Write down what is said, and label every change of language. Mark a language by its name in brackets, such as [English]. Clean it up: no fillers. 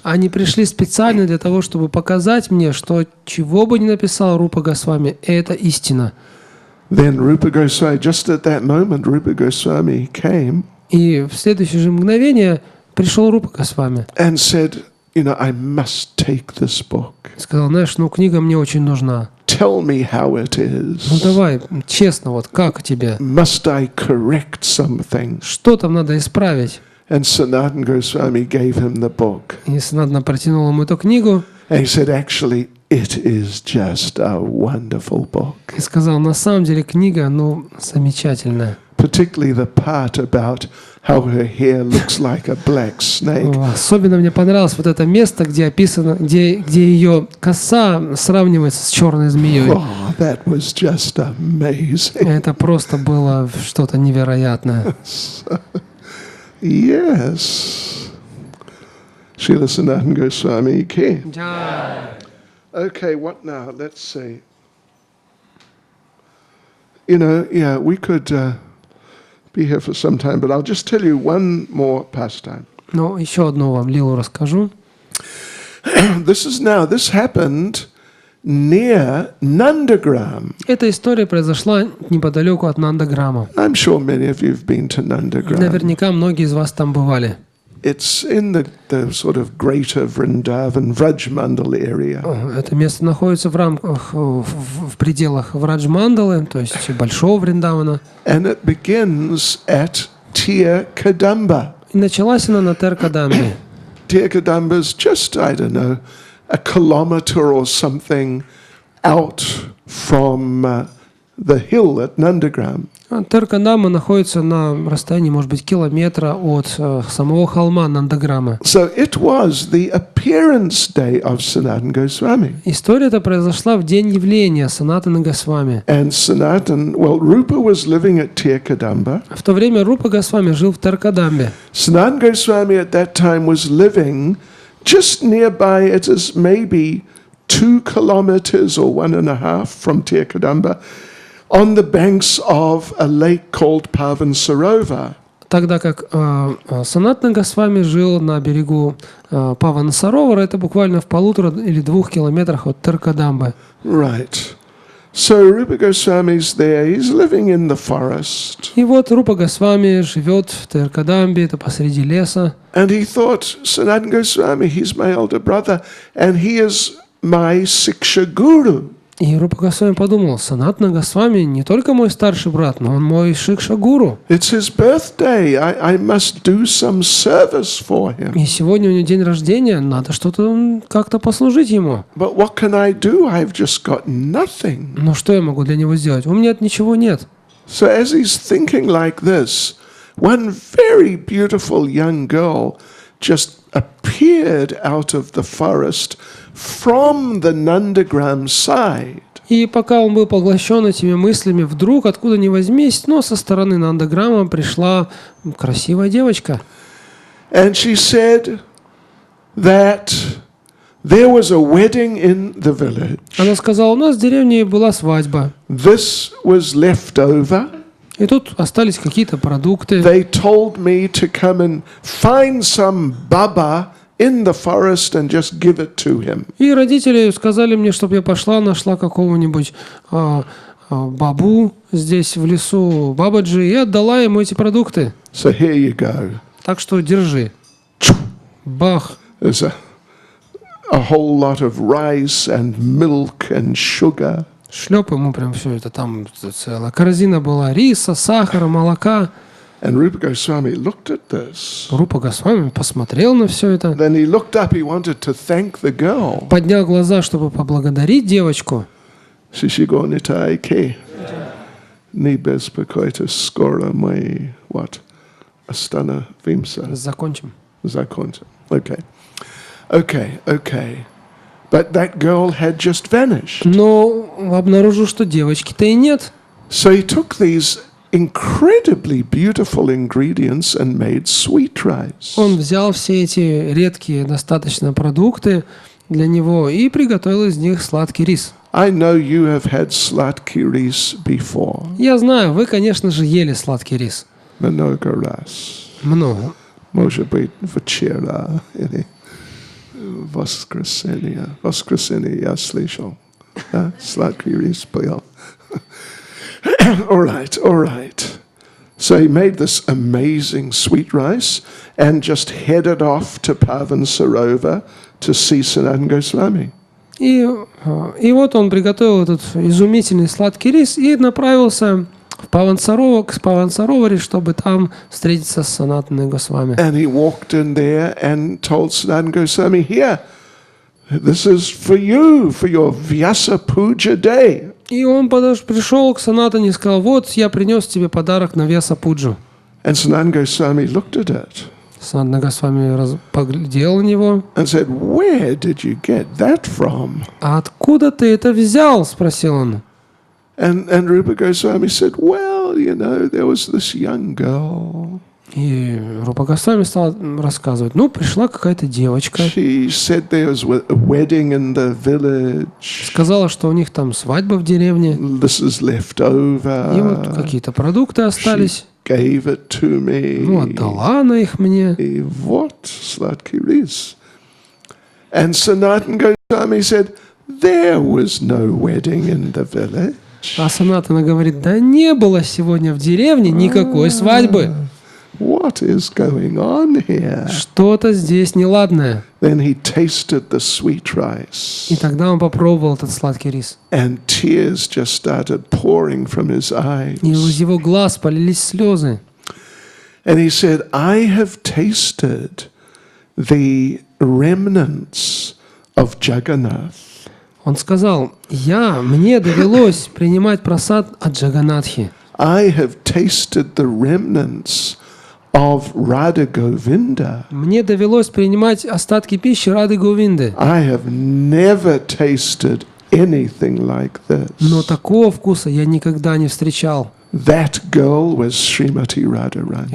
[Russian] Они пришли специально для того, чтобы показать мне, что чего бы ни написал Рупа Госвами, это истина. [English] Then Rupa Goswami, just at that moment, Rupa Goswami came [Russian] И в следующее же мгновение пришел Рупа Госвами. [English] and said, I must take this book. [Russian] Сказал, знаешь, книга мне очень нужна. [English] Tell me how it is. [Russian] Давай, честно, как тебе? [English] Must I correct something? [Russian] Что там надо исправить? [English] And Sanatana Goswami gave him the book. [Russian] И Санатана протянул ему эту книгу. [English] And he said, actually, it is just a wonderful book. [Russian] И сказал, на самом деле книга, замечательная. [English] Particularly the part about how her hair looks like a black snake. [Russian] Особенно мне понравилось это место, где описано, где ее коса сравнивается с черной змеей. [English] Oh, that was just amazing. [Russian] Это просто было что-то невероятное. [English] Yes. Srila Sanatana Goswami ki. Okay, what now? Let's see. We could be here for some time, but I'll just tell you one more pastime. [Russian] Еще одну вам лилу расскажу. [English] This happened near Nandagram. [Russian] Эта история произошла неподалеку от Нандаграма. [English] I'm sure many of you have been to Nandagram. [Russian] Наверняка многие из вас там бывали. [English] It's in the sort of greater Vrindavan, Vrajmandal area. [Russian] Это место находится в пределах Враджмандалы, то есть большого Вриндавана. [English] And it begins at Tir Kadamba. [Russian] И началась она на Тер-Кадамбе. [English] Tir Kadamba is just, I don't know, a kilometer or something out from the hill at Nandagram. [Russian] Тер-Кадамба находится на расстоянии, может быть, километра от самого холма Нандаграма. [English] So it was the appearance day of Sanatana Goswami. [Russian] История эта произошла в день явления Санатаны Госвами. [English] And Rupa was living at Tir Kadamba. [Russian] В то время Рупа Госвами жил в Тер-Кадамбе. [English] Sanatana Goswami at that time was living just nearby. It is maybe 2 kilometers or 1.5 from Tir Kadamba, on the banks of a lake called Pavan Sarovar. [Russian] Тогда как Санатана Госвами жил на берегу Павана Саровара, это буквально в 1,5 или 2 километрах от Тер-Кадамбы. [English] Right. So Rupa Goswami's there. He's living in the forest. [Russian] И Рупа Госвами живет в Тер-Кадамбе, это посреди леса. [English] And he thought, Sanatana Goswami, he's my elder brother, and he is my Siksha Guru. [Russian] И Рупа Госвами подумал, Санатана Госвами не только мой старший брат, но он мой Шикша-гуру. [English] It's his birthday. I must do some service for him. [Russian] И сегодня у него день рождения, надо что-то как-то послужить ему. [English] But what can I do? I've just got nothing. [Russian] Но что я могу для него сделать? У меня ничего нет. [English] So as he's thinking like this, one very beautiful young girl just appeared out of the forest from the Nandagram side. [Russian] И пока он был поглощен этими мыслями, вдруг, откуда ни возьмись, со стороны Нандаграма пришла красивая девочка. [English] And she said that there was a wedding in the village. [Russian] Она сказала, у нас в деревне была свадьба. [English] This was left over. [Russian] И тут остались какие-то продукты. [English] They told me to come and find some baba in the forest and just give it to him. [Russian] И родители сказали мне, чтобы я пошла, нашла какого-нибудь бабу здесь в лесу, бабаджи, и отдала ему эти продукты. [English] So here you go. [Russian] Так что держи. Бах. [English] There's a whole lot of rice and milk and sugar. [Russian] Шлеп ему прям все это, там целая корзина была риса, сахара, молока. [English] And Rupa Goswami looked at this. [Russian] Рупа Госвами посмотрел на все это. [English] Then he looked up, he wanted to thank the girl. [Russian] Поднял глаза, чтобы поблагодарить девочку. Shishigonitai ke. Ni bezpakoita skora mai what? Astana vimsa. Закончим. Zakonta. Okay. [English] But that girl had just vanished. [Russian] Но обнаружил, что девочки-то и нет. [English] So he took these incredibly beautiful ingredients and made sweet rice. [Russian] Он взял все эти редкие достаточно продукты для него и приготовил из них сладкий рис. [English] I know you have had slatki rice before. [Russian] Я знаю, вы, конечно же, ели сладкий рис. Mnogo ras. Много. Может быть, вчера или воскресенье. Воскресенье я слышал. Да? Сладкий рис поел. [English] All right. So he made this amazing sweet rice and just headed off to Pavan Sarovar to see Sanatana Goswami. [Russian] И вот он приготовил этот изумительный сладкий рис и направился в к Павансароваре, чтобы там встретиться с Санатаной Госвами. [English] And he walked in there and told Sanatana Goswami, here, this is for you, for your Vyasa Puja day. [Russian] И он пришел к Санатане и сказал: вот я принес тебе подарок на Вьяса Пуджу. [English] And Sanatana Goswami looked at it [Russian] Санатана Госвами поглядел на него. [English] and said, where did you get that from? [Russian] А откуда ты это взял? Спросил он. [English] And Rupa Goswami said, well, you know, there was this young girl. [Russian] И Рупа Госвами стал рассказывать. Ну, пришла какая-то девочка. [English] She said there was a wedding in the village. [Russian] Сказала, что у них там свадьба в деревне. [English] This is left over. [Russian] И вот какие-то продукты остались. [English] Gave it to me. [Russian] Ну, отдала она их мне. И вот сладкий рис. [English] And Sanatana Goswami said, there was no wedding in the village. [Russian] А Санатана говорит: да не было сегодня в деревне никакой свадьбы. [English] What is going on here? [Russian] Что-то здесь неладное. [English] Then he tasted the sweet rice. [Russian] И тогда он попробовал этот сладкий рис. [English] And tears just started pouring from his eyes. [Russian] И из его глаз полились слезы. [English] And he said, I have tasted the remnants of Jagannath. [Russian] Он сказал: мне довелось принимать прасад от Джаганатхи. [English] I have tasted the remnants of Radha Govinda. [Russian] Мне довелось принимать остатки пищи Рады Говинды. [English] I have never tasted anything like this. [Russian] Но такого вкуса я никогда не встречал. [English] That girl was Srimati Radharani.